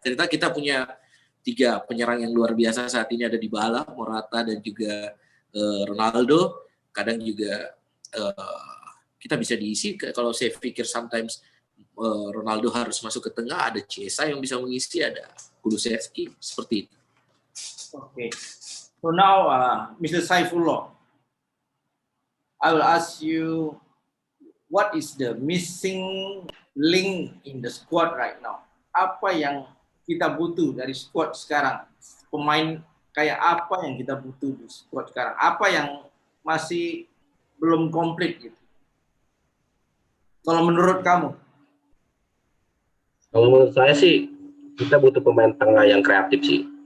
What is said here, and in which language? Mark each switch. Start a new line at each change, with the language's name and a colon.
Indonesian: Ternyata kita punya 3 penyerang yang luar biasa saat ini, ada Dybala, Morata, dan juga Ronaldo. Kadang juga kita bisa diisi. Kalau saya pikir sometimes Ronaldo harus masuk ke tengah, ada Chiesa yang bisa mengisi, ada Kulusevski, seperti itu.
English: Okay. So now, Mr. Saifullah, I will ask you, what is the missing link in the squad right now?
Indonesian: Apa yang kita butuh dari squad sekarang? Pemain kayak apa yang kita butuh di squad sekarang? Apa yang masih belum komplit gitu? Kalau menurut kamu? Kalau menurut saya sih, kita butuh pemain tengah yang kreatif sih.